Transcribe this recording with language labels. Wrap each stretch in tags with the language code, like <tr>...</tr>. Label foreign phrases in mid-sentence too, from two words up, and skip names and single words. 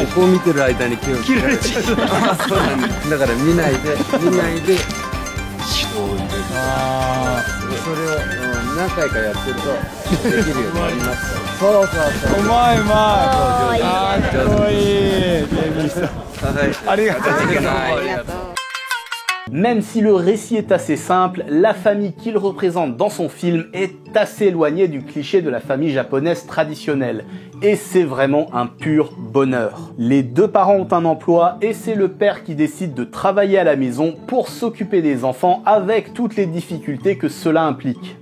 <ja>こう見てる間に気を切られちゃう。そうなんです。だから見ないでこう入れる。それを何回かやってるとできるようになります。そうそうそう。うまいうまい。かっこいい。ゲームさん。ありがとうございます。</ja> <fr>Même si le récit est assez simple, la famille qu'il représente dans son film est assez éloignée du cliché de la famille japonaise traditionnelle. Et c'est vraiment un pur bonheur. Les deux parents ont un emploi et c'est le père qui décide de travailler à la maison pour s'occuper des enfants avec toutes les difficultés que cela implique.</fr>